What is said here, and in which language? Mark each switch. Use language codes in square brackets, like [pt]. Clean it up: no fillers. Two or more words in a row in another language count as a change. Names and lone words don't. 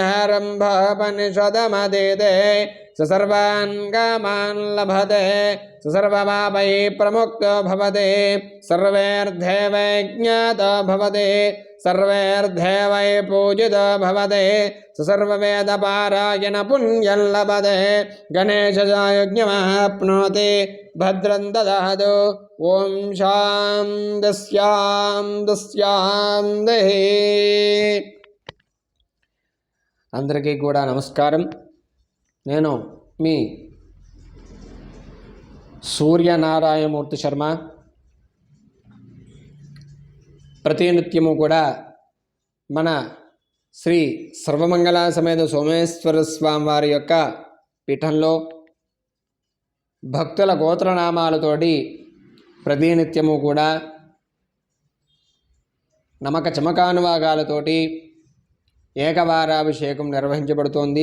[sa] हेरम्भोपनिषदमधीते स सर्वान् कामान् लभते स सर्वपापै प्रमुक्तो भवते सर्वेऽर्धे वै ज्ञातो भवते सर्वेऽर्धे वै पूजितो भवते स सर्ववेदपारायण पुण्यं लभते गणेशयज्ञमाप्नोति भद्रं ददातु ॐ शान्तिः। [te] అందరికీ కూడా నమస్కారం. నేను మీ సూర్యనారాయణమూర్తి శర్మ. ప్రతినిత్యము కూడా మన శ్రీ సర్వమంగళ సమేత సోమేశ్వర స్వామి వారి యొక్క పీఠంలో భక్తుల గోత్రనామాలతోటి ప్రతినిత్యము కూడా నమక చమకానువాగాలతోటి ఏకవారాభిషేకం నిర్వహించబడుతోంది.